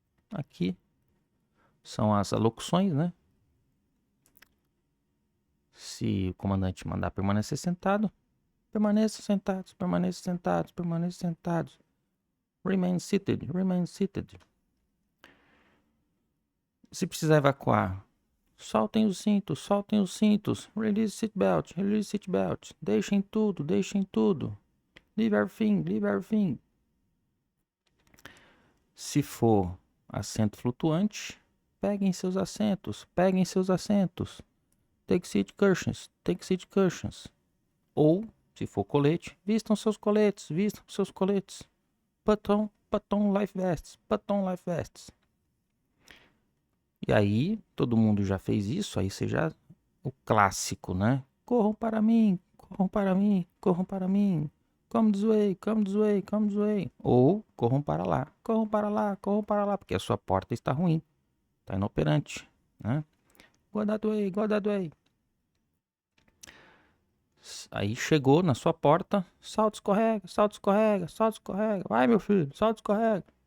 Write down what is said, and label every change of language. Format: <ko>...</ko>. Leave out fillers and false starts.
<pt>Aqui são as alocuções, né? Se o comandante mandar permanecer sentado, permaneçam sentados, permaneçam sentados, permaneçam sentados.</pt> <en>Remain seated, remain seated.</en> <pt>Se precisar evacuar, soltem os cintos.</pt> <en>Release seatbelt, release seatbelt.</en> <pt>Deixem tudo, deixem tudo.</pt> <en>Leave everything, leave everything.</en> <pt>Se for assento flutuante, peguem seus assentos, peguem seus assentos.</pt> <en>Take seat cushions, take seat cushions.</en> <pt>Ou, se for colete, vistam seus coletes, vistam seus coletes.</pt> <en>Put on life vests, put on life vests.</en> <pt>E aí, todo mundo já fez isso, aí você já... O clássico, né? Corram para mim, corram para mim, corram para mim.</pt> <en>Come this way, come this way, come this way.</en> <pt>Ou corram para lá, corram para lá, corram para lá, porque a sua porta está ruim, está inoperante, né?</pt> <en>Go that way, go that way.</en> <pt>Aí chegou na sua porta, salto, escorrega, salto, escorrega, salto, escorrega. Vai, meu filho, salto, escorrega.</pt>